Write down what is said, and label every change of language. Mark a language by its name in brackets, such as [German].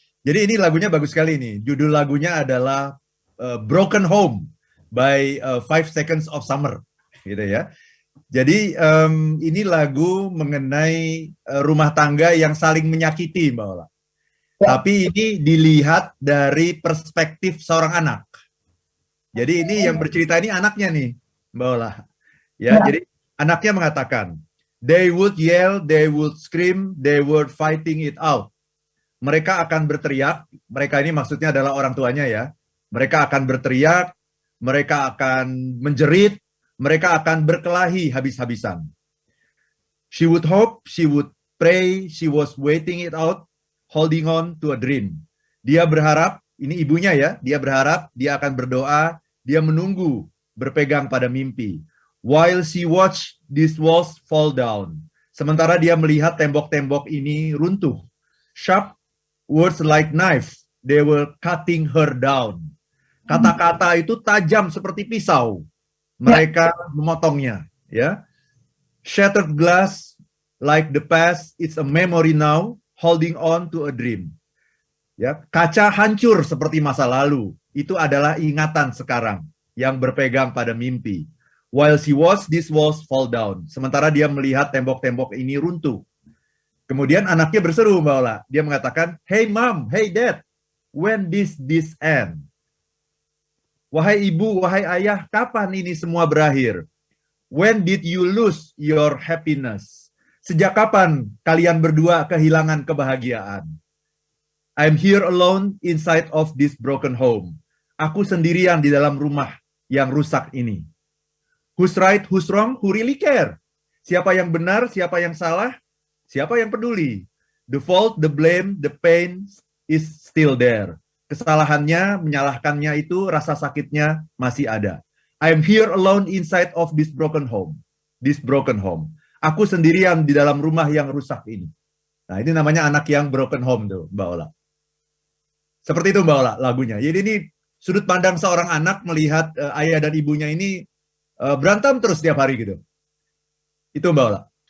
[Indonesian] Jadi ini lagunya bagus sekali nih. Judul lagunya adalah Broken Home by 5 Seconds of Summer, gitu ya. Jadi ini lagu mengenai rumah tangga yang saling menyakiti Mbak Ola. Ya. Tapi ini dilihat dari perspektif seorang anak. Jadi ini yang bercerita ini anaknya nih Mbak Ola. Ya, jadi anaknya mengatakan, [English] they would yell, they would scream, they were fighting it out. [Indonesian] Mereka akan berteriak, mereka ini maksudnya adalah orang tuanya ya. Mereka akan berteriak, mereka akan menjerit, mereka akan berkelahi habis-habisan. [English] She would hope, she would pray, she was waiting it out, holding on to a dream. [Indonesian] Dia berharap, ini ibunya ya, dia berharap, dia akan berdoa, dia menunggu, berpegang pada mimpi. [English] While she watched these walls fall down. [Indonesian] Sementara dia melihat tembok-tembok ini runtuh. [English] Sharp words like knife, they were cutting her down. [Indonesian] Kata-kata itu tajam seperti pisau. Mereka memotongnya, ya. [English] Shattered glass, like the past, it's a memory now, holding on to a dream. [Indonesian] Ya, kaca hancur seperti masa lalu. Itu adalah ingatan sekarang yang berpegang pada mimpi. [English] While she watched these walls fall down. [Indonesian] Sementara dia melihat tembok-tembok ini runtuh. Kemudian anaknya berseru [English] Mbak Ola. [Indonesian] Dia mengatakan, [English] hey mom, hey dad, when this end? [Indonesian] Wahai ibu, wahai ayah, kapan ini semua berakhir? [English] When did you lose your happiness? [Indonesian] Sejak kapan kalian berdua kehilangan kebahagiaan? [English] I'm here alone inside of this broken home. [Indonesian] Aku sendirian di dalam rumah yang rusak ini. [English] Who's right, who's wrong, who really care? [Indonesian] Siapa yang benar, siapa yang salah? Siapa yang peduli? [English] The fault, the blame, the pain is still there. [Indonesian] Kesalahannya, menyalahkannya itu, rasa sakitnya masih ada. [English] I'm here alone inside of this broken home. This broken home. [Indonesian] Aku sendirian di dalam rumah yang rusak ini. Nah, ini namanya anak yang broken home tuh, Mbak Ola. Seperti itu Mbak Ola lagunya. Jadi ini sudut pandang seorang anak melihat ayah dan ibunya ini berantem terus setiap hari gitu. Itu Mbak Ola.